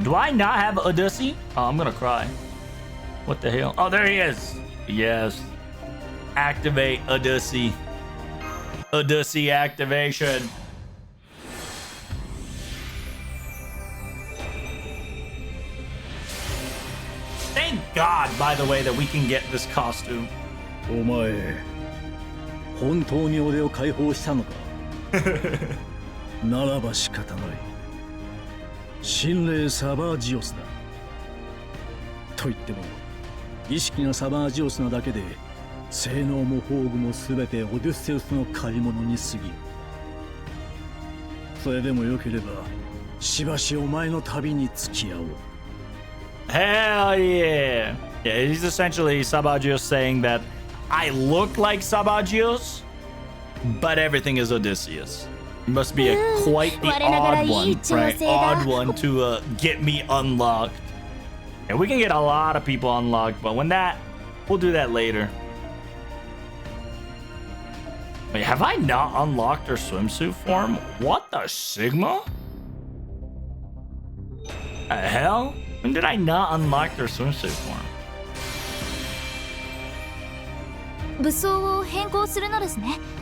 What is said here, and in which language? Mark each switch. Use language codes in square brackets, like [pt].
[en] Do I not have Odyssey? Oh, I'm gonna cry. What the hell? Oh, there he is. Yes. Activate Odyssey. Odyssey activation. Thank God, by the way, that we can get this costume. [ja] お前、本当に俺を解放したのかならば仕方ない。神霊サバージオスだ。と言っても、意識がサバージオスなだけで、性能も宝具もすべてオデュッセウスの借り物に過ぎる。それでもよければ、しばしお前の旅に付き合おう。 [en] Hell yeah. Yeah, he's essentially Sabagios saying that I look like Sabagios, but everything is Odysseus. It must be quite the odd one, right? Odd one to get me unlocked. And we can get a lot of people unlocked, but we'll do that later. Wait, have I not unlocked her swimsuit form? What the Sigma? The hell? When did I not unlock their swimsuit form? [ja] 武装を変更するのですね。